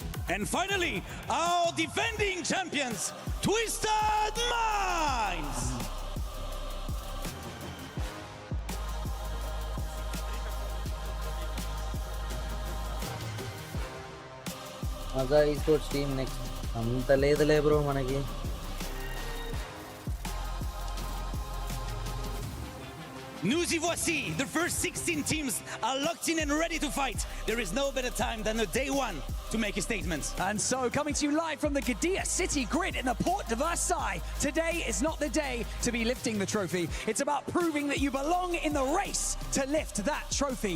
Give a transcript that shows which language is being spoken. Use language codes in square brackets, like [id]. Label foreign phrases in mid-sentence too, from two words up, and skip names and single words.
[en] And finally, our defending champions, Twisted Minds. MAZZA Esports team next. [te] అంత లేదులే బ్రో మనకి. [fr] Nous y voici. [en] The first 16 teams are locked in and ready to fight. There is no better time than the day one to make a statement. And so, coming to you live from the Gdynia City grid in the Port de Versailles, today is not the day to be lifting the trophy. It's about proving that you belong in the race to lift that trophy.